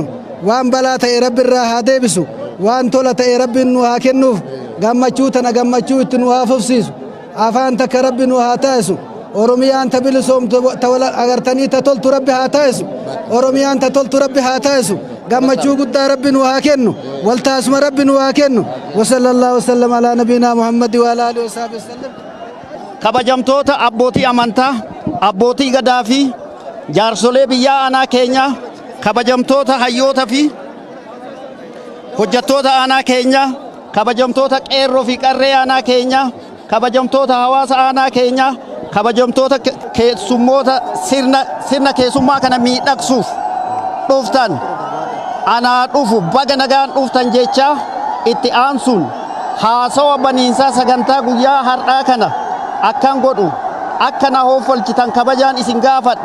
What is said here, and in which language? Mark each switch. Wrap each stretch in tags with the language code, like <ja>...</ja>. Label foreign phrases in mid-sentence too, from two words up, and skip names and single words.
<om>Waan balaa ta'e Rabbi irraa haa deebisu. Waan tola ta'e Rabbiin nu haa kennuuf gammachuu tana gammachuu itti nu haa fufsiisu. Afaan takka Rabbi nu haa taasisu. Oromiyaan ta bilisoomtu agartanii ta toltu Rabbi haa taasisu. Oromiyaan ta toltu Rabbi haa taasisu. Gammachuu guddaa Rabbi nu haa kennu. Wal taasuma Rabbi nu haa kennu.</om> <ar>وصلى الله وسلم على نبينا محمد وعلى آله وصحبه وسلم.</ar> <om>Kabajamtoota abbootii amantaa, abbootii gadaa fi jaarsolee biyyaa aanaa keenya, kabajamtoota hayyoota fi hojjettoota aanaa keenya, kabajamtoota qeerroo fi qarree aanaa keenya, kabajamtoota hawaasa aanaa keenya, kabajamtoota keessummoota sirna keessummaa kana miidhagsuuf dhuftan anaa dhufu baga nagaan dhuftan jecha itti aansuun haasawa baniinsaa sagantaa guyyaa har'aa kana akkan godhu akka na hoofalchitan kabajaan isin gaafadha.</om>